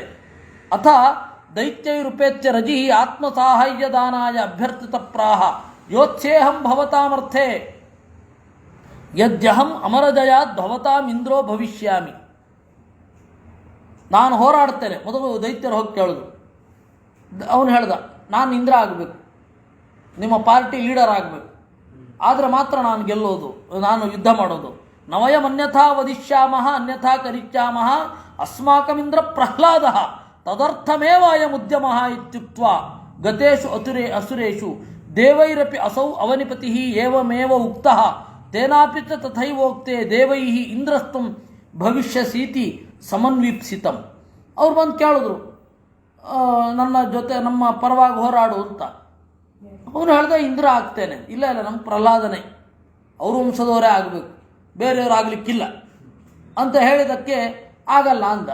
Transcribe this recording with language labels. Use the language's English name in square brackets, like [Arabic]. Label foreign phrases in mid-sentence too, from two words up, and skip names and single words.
[Sanskrit] ಅಥ ದೈತ್ಯೈರುಪೇತ್ಯ ರಜಿ ಆತ್ಮಸಾಹಾಯ್ಯದಾನಾಯ ಅಭ್ಯರ್ಥಿತ ಪ್ರಾಹ ಯೋತ್ಸೇಹಂ ಭವತಾಮರ್ಥೆ ಯದ್ಯಹಂ ಅಮರಜಯಾತ್ ಭವತಾಂ ಇಂದ್ರೋ ಭವಿಷ್ಯಾಮಿ. [Kannada] ನಾನು ಹೋರಾಡ್ತೇನೆ. ಮೊದಲು ದೈತ್ಯರು ಹೋಗಿ ಕೇಳಿದ್ರು. ಅವನು ಹೇಳ್ದ, ನಾನು ಇಂದ್ರ ಆಗಬೇಕು, ನಿಮ್ಮ [English] party leader [Kannada] ಆಗಬೇಕು, ಆದರೆ ಮಾತ್ರ ನಾನು ಗೆಲ್ಲೋದು, ನಾನು ಯುದ್ಧ ಮಾಡೋದು. [Sanskrit] ನವಯಂ ಅನ್ಯಥಾ ವದಿಷ್ಯಾಮಃ ಅನ್ಯಥಾ ಕರಿಷ್ಯಾಮಃ ಅಸ್ಮಾಕಮಿಂದ್ರ ಪ್ರಹ್ಲಾದ ತದರ್ಥಮೇವ ಅಯಂ ಉದ್ಯಮಃ ಇತ್ಯುಕ್ತ್ವಾ ಗತೇಷು ಅಸುರೇಷು ದೇವೈರಪಿ ಅಸೌ ಅವನಿಪತಿ ಏವಮೇವ ಉಕ್ತಃ ತೇನಾಪಿ ಚ ತಥೈವೋಕ್ತೆ ದೇವೈಃ ಇಂದ್ರಸ್ತಂ ಭವಿಷ್ಯಸೀತಿ ಸಮನ್ವೀಪ್ಸಿತಂ. [Kannada] ಅವ್ರು ಬಂದು ಕೇಳಿದ್ರು, ನನ್ನ ಜೊತೆ ನಮ್ಮ ಪರವಾಗಿ ಹೋರಾಡು ಅಂತ. ಅವನು ಹೇಳ್ದೆ, ಇಂದ್ರ ಆಗ್ತೇನೆ. ಇಲ್ಲ ಇಲ್ಲ, ನಮ್ಮ ಪ್ರಹ್ಲಾದನೇ, ಅವ್ರ ವಂಶದವರೇ ಆಗಬೇಕು, ಬೇರೆಯವರು ಆಗಲಿಕ್ಕಿಲ್ಲ ಅಂತ ಹೇಳಿದ್ದಕ್ಕೆ ಆಗಲ್ಲ ಅಂದ.